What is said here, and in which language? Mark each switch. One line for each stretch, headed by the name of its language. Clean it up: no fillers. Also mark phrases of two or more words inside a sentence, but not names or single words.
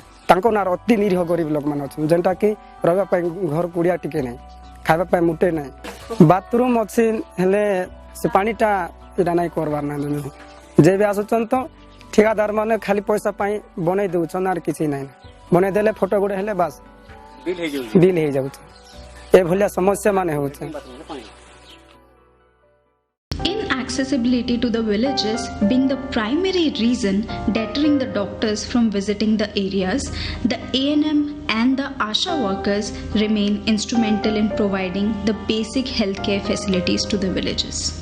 Odia: ତାଙ୍କ ନାଁରେ ଅତି ନିରୀହ ଗରିବ ଲୋକମାନେ ଅଛନ୍ତି, ଯେନ୍ଟାକି ରହିବା ପାଇଁ ଘର କୁଡ଼ିଆ ଟିକେ ନାହିଁ, ଖାଇବା ପାଇଁ ମୁଟେ ନାହିଁ, ବାଥରୁମ୍ ଅଛି ହେଲେ ସେ ପାଣିଟା ଏଇଟା ନାଇଁ କରବାର ନାହିଁ। ଯେ ବି ଆସୁଛନ୍ ତ ଠିକାଦାର ମାନେ ଖାଲି ପଇସା ପାଇଁ ବନେଇ ଦେଉଛନ୍, ଆର୍ କିଛି ନାହିଁ। ବନେଇ ଦେଲେ ଫଟୋ ଗୁଟେ ହେଲେ ବାସ୍ ବିଲ୍ ହେଇଯାଉଛି। ଏଭଳିଆ ସମସ୍ୟା ମାନେ ହେଉଛି।
English: Inaccessibility to the villages being the primary reason deterring the doctors from visiting the areas, the ANM and the ASHA workers remain instrumental in providing the basic healthcare facilities to the villages.